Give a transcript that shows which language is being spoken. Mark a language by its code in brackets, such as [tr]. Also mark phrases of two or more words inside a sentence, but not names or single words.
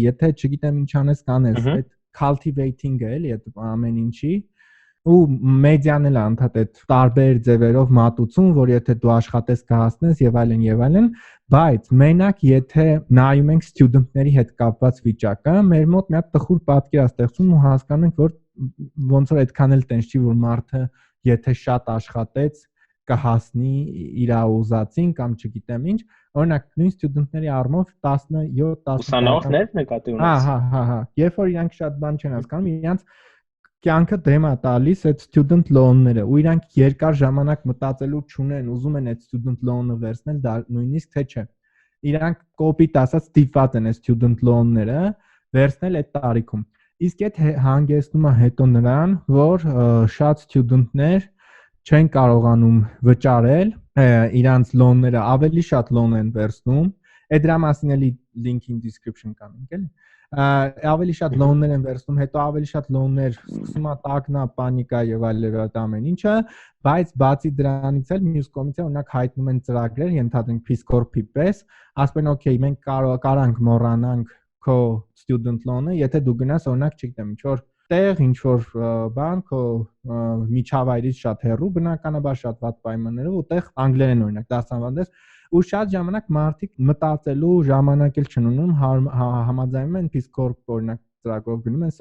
[hy] եթե չգիտեմ ինչ անես կանես, այդ cultivating-ը, էլի, այդ ամեն ինչի, ու մեդիան էլ անդադ այդ տարբեր ձևերով մատուցում, որ եթե դու աշխատես կհասնես եւ այլն, բայց մենակ եթե նայում ենք ստուդենտների հետ կապված վիճակը, մեր մոտ մի հատ տխուր պատկեր է ստեղծում ու հասկանում ենք, որ ոնց որ այդքան էլ տենց չի, որ մարդը եթե շատ աշխատեց կհասնի իր ուզածին կամ չգիտեմ ինչ, օրինակ նույն ստուդենտների առումով 17-10 ուսանողներ նկատի ունես։ Հա, երբ որ իրանք շատ բան չեն հասկանում, իրանք կյանքը դեմ է տալիս այդ [en] student loan- [hy] ները, ու իրանք երկար ժամանակ մտածելու չունեն, ուզում են այդ [en] student loan- [hy] ը վերցնել, դա նույնիսկ թե չէ։ Իրանք կոպիտ ասած ստիպված են այդ [en] student loan- [hy] ները վերցնել այդ տարիքում։ Իսկ այդ հանգեցնում է հետո նրան, որ շատ ստուդենտներ չեն կարողանում վճարել իրանց loan-ները, ավելի շատ loan են վերցնում։ Այդ դրա մասին էլի [en] link-in description [hy] կանենք, էլի։ Ավելի շատ loan-ներ են վերցնում, հետո ավելի շատ loan-ներ սկսում է տագնա, պանիկա եւ այլ ամեն ինչը, բայց բացի դրանից էլ մյուս կողմից օրինակ հայտնում են ծրագրեր, ենթադրենք Peace Corp-ի պես, ասում են օքեյ, մենք կարանք մոռանանք քո [en] student loan- [hy] ը, եթե դու գնաս օրինակ, չգիտեմ, ինչ որ տեղ, ինչ որ բան, քո միջավայրից շատ հեռու, բնականաբար շատ վատ պայմաններով, ուտեղ անգլերեն օրինակ դասավանդես, ու շատ ժամանակ մարդիկ մտածելու ժամանակ էլ չեն ունում, համաձայնում են Peace Corp օրինակ ծրագրով գնում են